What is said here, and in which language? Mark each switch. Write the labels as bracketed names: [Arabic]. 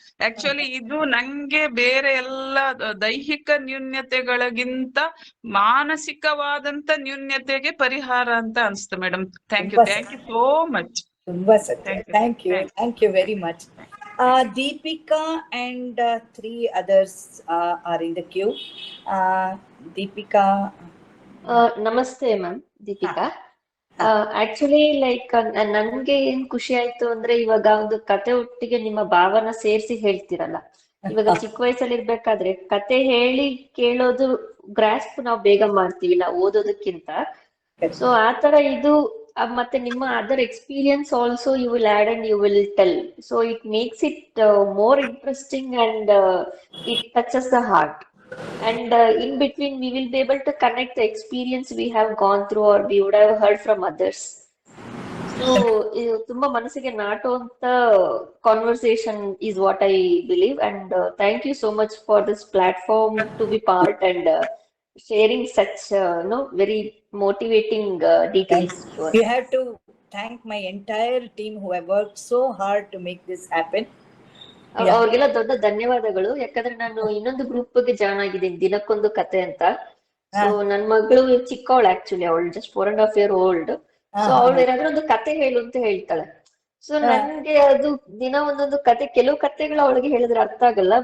[Kannada] Actually ಇದು ನಂಗೆ ಬೇರೆ ಎಲ್ಲ ದೈಹಿಕ ನ್ಯೂನ್ಯತೆಗಳಿಗಿಂತ ಮಾನಸಿಕವಾದಂತ ನ್ಯೂನ್ಯತೆಗೆ ಪರಿಹಾರ ಅಂತ ಅನ್ಸ್ತು madam. [English] Thank you so much. [Kannada] ತುಂಬಾ ಸತ್ಯ. [English] Thank you very much. Deepika and 3 others are in the queue. Deepika. [Kannada] ನಮಸ್ತೆ ಮ್ಯಾಮ್, ದೀಪಿಕಾ. ಆಕ್ಚುಲಿ ಲೈಕ್ ನನ್ಗೆ ಏನ್ ಖುಷಿ ಆಯ್ತು ಅಂದ್ರೆ, ಇವಾಗ ಒಂದು ಕತೆ ಒಟ್ಟಿಗೆ ನಿಮ್ಮ ಭಾವನ ಸೇರಿಸಿ ಹೇಳ್ತಿರಲ್ಲ. ಇವಾಗ ಚಿಕ್ಕ ವಯಸ್ಸಲ್ಲಿ ಇರ್ಬೇಕಾದ್ರೆ ಕತೆ ಹೇಳಿ ಕೇಳೋದು ಗ್ರಾಸ್ಪ್ ನಾವು ಬೇಗ ಮಾಡ್ತೀವಿ ನಾವು ಓದೋದಕ್ಕಿಂತ. [English] so [Kannada] ಆತರ ಇದು ಮತ್ತೆ ನಿಮ್ಮ [English] Other experience also you will add and you will tell. So it makes it more interesting and it touches the heart. And in between we will be able to connect the experience we have gone through or we would have heard from others. So [Kannada] tumba manasige naatuanta [English] conversation is what I believe. And thank you so much for this platform to be part and sharing such very motivating details. You have to thank my entire team who have worked so hard to make this happen. [Kannada] ಅವ್ರಿಗೆಲ್ಲ ದೊಡ್ಡ ಧನ್ಯವಾದಗಳು. ಯಾಕಂದ್ರೆ ನಾನು ಇನ್ನೊಂದು ಗ್ರೂಪ್ಗೆ join ಆಗಿದ್ದೀನಿ, ದಿನಕ್ಕೊಂದು ಕತೆ ಅಂತ. ಸೊ ನನ್ ಮಗಳು ಚಿಕ್ಕವಳು, ಆಕ್ಚುಲಿ ಅವಳು [English] Just 4.5 years old. [Kannada] ಸೊ ಅವಳು ಏನಾದ್ರೂ ಒಂದು ಕತೆ ಹೇಳು ಅಂತ ಹೇಳ್ತಾಳೆ. ಸೊ ನನ್ಗೆ ಅದು ದಿನ ಒಂದೊಂದು ಕತೆ, ಕೆಲವು ಕತೆಗಳು ಅವಳಿಗೆ ಹೇಳಿದ್ರೆ ಅರ್ಥ ಆಗಲ್ಲ.